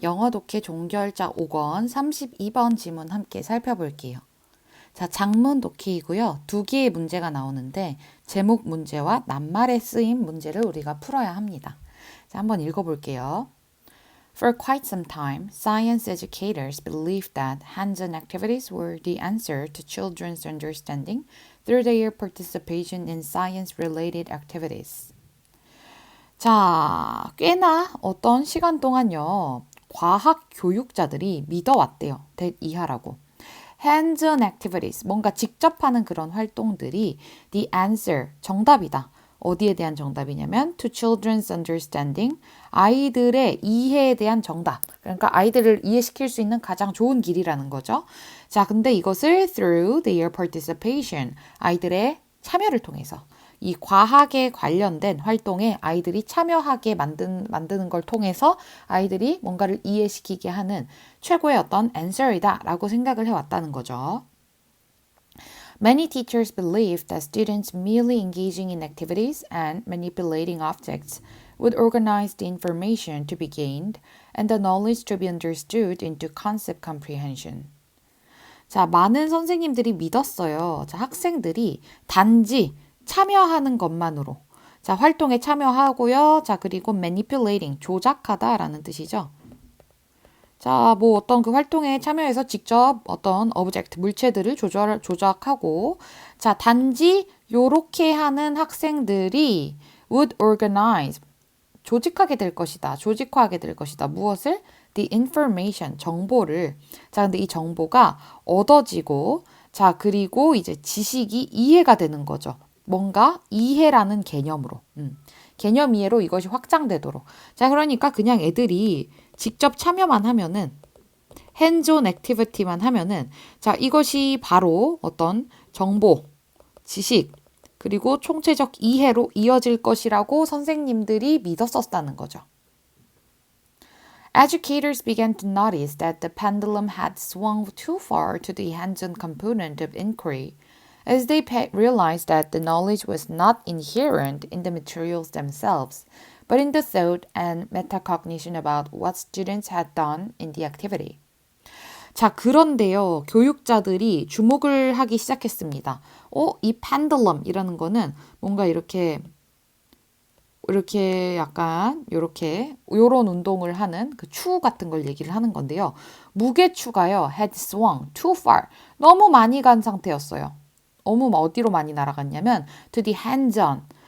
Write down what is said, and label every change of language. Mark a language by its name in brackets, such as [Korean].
[Korean] 영어 독해 종결자 5권 32번 지문 함께 살펴볼게요. 자, 장문 독해이고요. 두 개의 문제가 나오는데 제목 문제와 낱말에 쓰임 문제를 우리가 풀어야 합니다. 자, 한번 읽어볼게요. [English] For quite some time, science educators believed that hands-on activities were the answer to children's understanding through their participation in science-related activities. [Korean] 자, 꽤나 어떤 시간 동안요, 과학 교육자들이 믿어왔대요. that 이하라고. [English] Hands-on activities, [Korean] 뭔가 직접 하는 그런 활동들이 [English] the answer, [Korean] 정답이다. 어디에 대한 정답이냐면 [English] to children's understanding, [Korean] 아이들의 이해에 대한 정답. 그러니까 아이들을 이해시킬 수 있는 가장 좋은 길이라는 거죠. 자, 근데 이것을 [English] through their participation, [Korean] 아이들의 참여를 통해서 이 과학에 관련된 활동에 아이들이 참여하게 만드는 걸 통해서 아이들이 뭔가를 이해시키게 하는 최고의 어떤 answer이다 라고 생각을 해왔다는 거죠. [English] Many teachers believe that students merely engaging in activities and manipulating objects would organize the information to be gained and the knowledge to be understood into concept comprehension. [Korean] 자, 많은 선생님들이 믿었어요. 자, 학생들이 단지 참여하는 것만으로. 자, 활동에 참여하고요. 자, 그리고 manipulating, 조작하다라는 뜻이죠. 자, 뭐 어떤 그 활동에 참여해서 직접 어떤 오브젝트, 물체들을 조작하고, 자, 단지 요렇게 하는 학생들이 [English] would organize, [Korean] 조직하게 될 것이다. 조직화하게 될 것이다. 무엇을? [English] The information, [Korean] 정보를. 자, 근데 이 정보가 얻어지고, 자, 그리고 이제 지식이 이해가 되는 거죠. 뭔가 이해라는 개념으로. 개념 이해로 이것이 확장되도록. 자, 그러니까 그냥 애들이 직접 참여만 하면은 hands-on activity만 하면은 자, 이것이 바로 어떤 정보, 지식, 그리고 총체적 이해로 이어질 것이라고 선생님들이 믿었었다는 거죠. [English] Educators began to notice that the pendulum had swung too far to the hands-on component of inquiry, as they realized that the knowledge was not inherent in the materials themselves, but in the thought and metacognition about what students had done in the activity. [Korean] 자, 그런데요, 교육자들이 주목을 하기 시작했습니다. 이 pendulum이라는 거는 뭔가 이렇게 약간 요런 운동을 하는 그 추 같은 걸 얘기를 하는 건데요. 무게추가요, [English] had swung too far. [Korean] 너무 많이 간 상태였어요. 너무 어디로 많이 날아갔냐면 [English] to the hands-on.